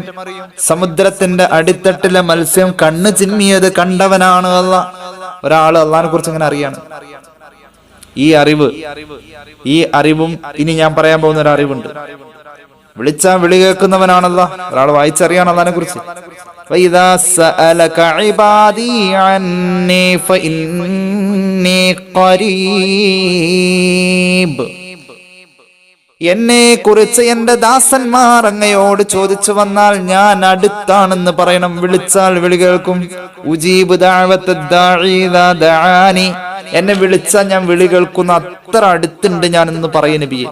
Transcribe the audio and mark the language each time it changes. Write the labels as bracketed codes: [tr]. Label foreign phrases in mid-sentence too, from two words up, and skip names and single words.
[ml] സമുദ്രത്തിന്റെ അടിത്തട്ടിലെ മത്സ്യം കണ്ണ് ചിമ്മിയത് കണ്ടവനാണ് അള്ളാഹ്. ഒരാള് അള്ളാഹിനെ കുറിച്ച് ഇങ്ങനെ അറിയാണ്. ഈ അറിവും ഇനി ഞാൻ പറയാൻ പോകുന്ന ഒരു അറിവുണ്ട്. വിളിച്ചാൽ വിളി കേൾക്കുന്നവനാണല്ലോ. ഒരാൾ വായിച്ചറിയാണ് അള്ളാഹിനെ കുറിച്ച്. [ar] وَإِذَا سَأَلَكَ عِبَادِي عَنِّي فَإِنِّي قَرِيبٌ. [ml] എന്നെ കുറിച്ച് എന്റെ ദാസന്മാർ അങ്ങയോട് ചോദിച്ചു വന്നാൽ ഞാൻ അടുത്താണെന്ന് പറയണം. വിളിച്ചാൽ വിളി കേൾക്കും. [ar] أجيب دعوة الداع إذا دعان. [ml] എന്നെ വിളിച്ചാൽ ഞാൻ വിളി കേൾക്കുന്ന അത്ര അടുത്തുണ്ട് ഞാൻ എന്ന് പറയും നബിയെ.